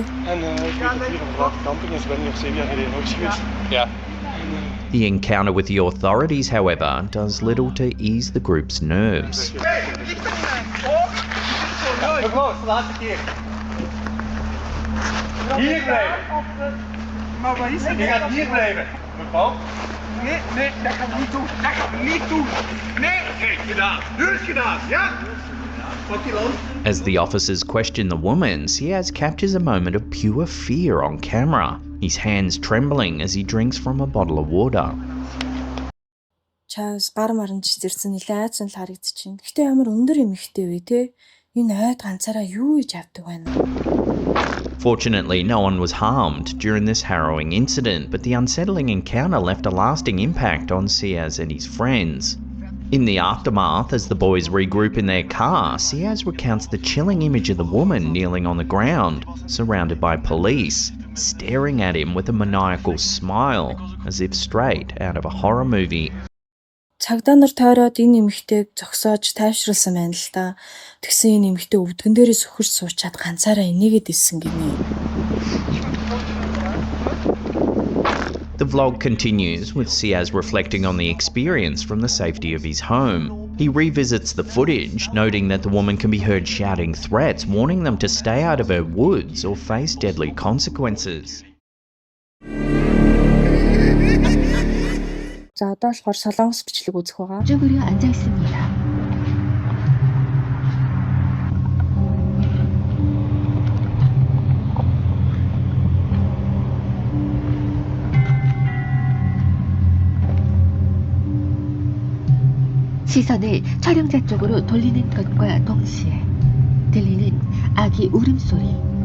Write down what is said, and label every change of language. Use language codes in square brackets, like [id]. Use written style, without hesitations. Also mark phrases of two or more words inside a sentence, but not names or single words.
[nl] En ik weet dat hier een waterkamping is. Ik ben hier 7 jaar geleden ook geweest. Ja. [en] The encounter with the authorities, however, does little to ease the group's nerves. [nl] Mevrouw, laatste keer. Hier blijven. Maar waar is het? Je gaat hier blijven. Mevrouw? Nee, nee, dat gaat niet doen. Dat gaat niet doen. Nee, kijk, gedaan. Nu is gedaan, ja? Wat die dan? [en] As the officers question the woman, Siaz captures a moment of pure fear on camera, his hands trembling as he drinks from a bottle of water. [mn] Чаас гар маранч зэрсэн нэлээд айцсан л харагдчихэв. Гэхдээ ямар өндөр юм ихтэй вэ те? Энэ ойд ганцаараа юу хийж авдаг байна? [en] Fortunately, no one was harmed during this harrowing incident, but the unsettling encounter left a lasting impact on Siaz and his friends. In the aftermath, as the boys regroup in their car, Siaz recounts the chilling image of the woman kneeling on the ground, surrounded by police, staring at him with a maniacal smile, as if straight out of a horror movie. [mn] Цагдаа нар тойроод энэ эмэгтэйг зогсоож тайвшруулсан байна л да. Тэгсэн энэ эмэгтэй өвдгөн дээрээ сөхөрч суучаад ганцаараа инээгээд исэн гинэ. [en] The vlog continues with Siaz reflecting on the experience from the safety of his home. He revisits the footage, noting that the woman can be heard shouting threats, warning them to stay out of her woods or face deadly consequences. [mn] За одоо болохоор солонгос бичлэг үзэх байгаа. [ko] 쪽으로 앉아 있습니다. 시선을 촬영자 쪽으로 돌리는 것과 동시에 들리는 아기 울음소리.